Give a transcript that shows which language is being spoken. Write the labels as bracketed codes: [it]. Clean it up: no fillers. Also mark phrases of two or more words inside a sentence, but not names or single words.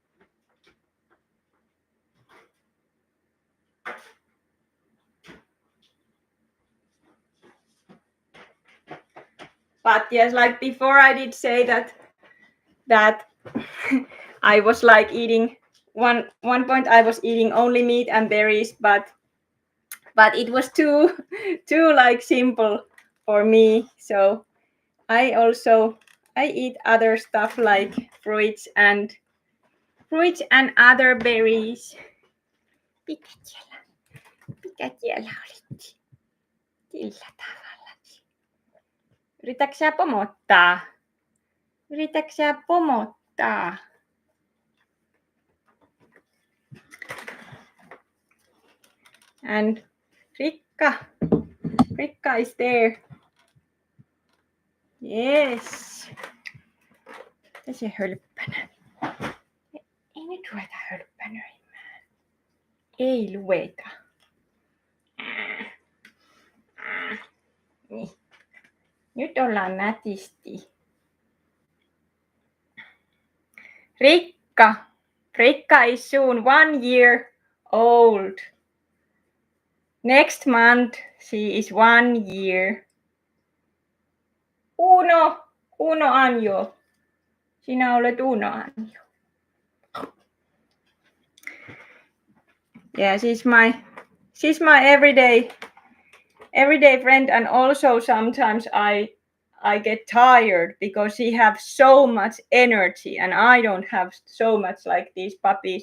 [en] But yes, like before I did say that I was like eating one point I was eating only meat and berries, but but it was too like simple for me. So I eat other stuff like fruits and other berries. [fi] Mikä siellä olit? Sillä tavalla. Yritätkö sä pomottaa? Yritätkö sä pomottaa? [en] And Rikka is there. Yes. [fi] Mitä se hölppänä? Ei nyt ruveta hölppänöimään. Ei lueta. Niin. Nyt ollaan nätisti. [en] Rikka is soon 1 year old. Next month she is 1 year. [fi] Uno Anjo. Sinä olet Uno Anjo. [en] Yeah, she's my everyday friend, and also sometimes I get tired because she has so much energy and I don't have so much like these puppies.